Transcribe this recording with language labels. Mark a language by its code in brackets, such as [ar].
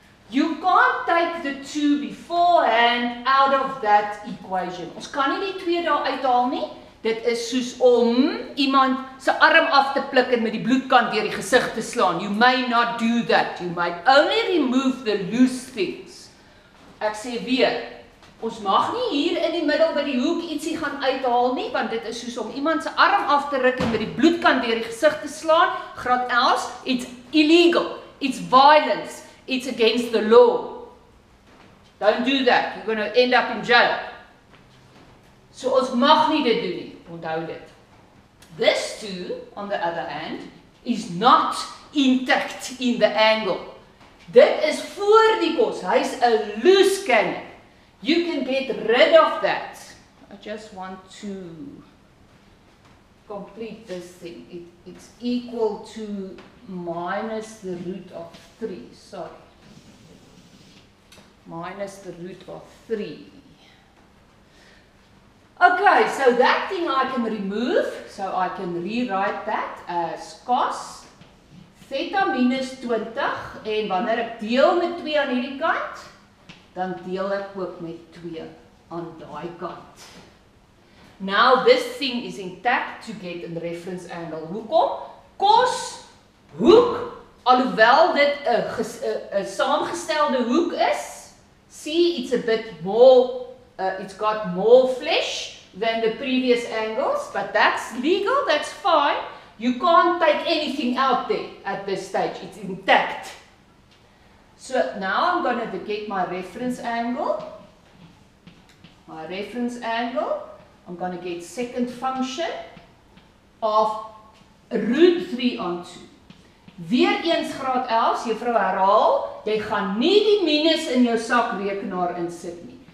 [en] You can't take the 2 beforehand out of that equation. [af] Ons kan nie die 2 daar uithaal nie. Dit is soos om iemand se arm af te pluk en met die bloedkant deur die gesig te slaan. [en] You may not do that. You might only remove the loose things. [af] Ek sê weer, ons mag nie hier in die middel by die hoek ietsie gaan uithaal nie, want dit is soos om iemand se arm af te ruk en met die bloedkant deur die gesig te slaan. [en] Graad 11, it's illegal. It's violence. It's against the law. Don't do that. You're going to end up in jail. [af] So ons mag nie dit doen nie. [en] Onthou dit. This 2, on the other hand, is not intact in the angle. Dit is voor die kos. hy's 'n loose cannon. You can get rid of that. I just want to complete this thing. It's equal to minus the root of 3. Sorry. Minus the root of 3. Okay, so that thing I can remove. So I can rewrite that as cos theta minus 20. [af] En wanneer ek deel met 2 aan hierdie kant, dan deel ek ook met 2 aan daai kant. [en] Now this thing is intact to get a reference angle. Hoekom? Cos hoek, alhoewel dit 'n saamgestelde hoek is, see it's a bit more, it's got more flesh than the previous angles, but that's legal, that's fine. You can't take anything out there at this stage, it's intact. So now I'm going to get my reference angle. I'm going to get second function of root 3 on 2. [af] Weer eens graad 11, juffrou herhaal, jy gaan nie die minus in jou sakrekenaar insit nie.